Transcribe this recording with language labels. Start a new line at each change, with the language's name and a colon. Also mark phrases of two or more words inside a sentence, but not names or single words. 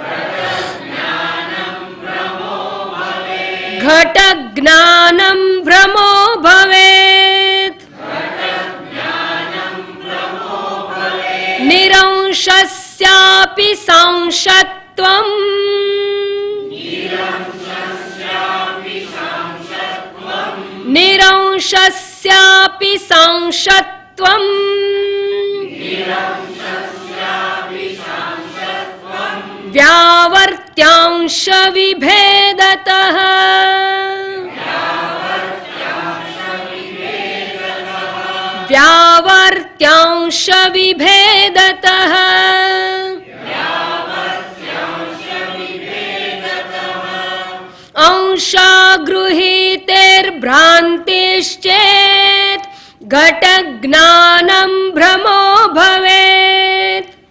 Sanskrit: घट ज्ञानम् भ्रमो भवेत् निरंशस्यापि सांशत्वम् निरंशस्यापि सांशत्वम् व्यावर्त्यांश विभेदतः व्यावर्त्यांश विभेदतः अंशा गृहीतेर्भ्रान्तिश्चेत् घट ज्ञानं भ्रमो भवेत्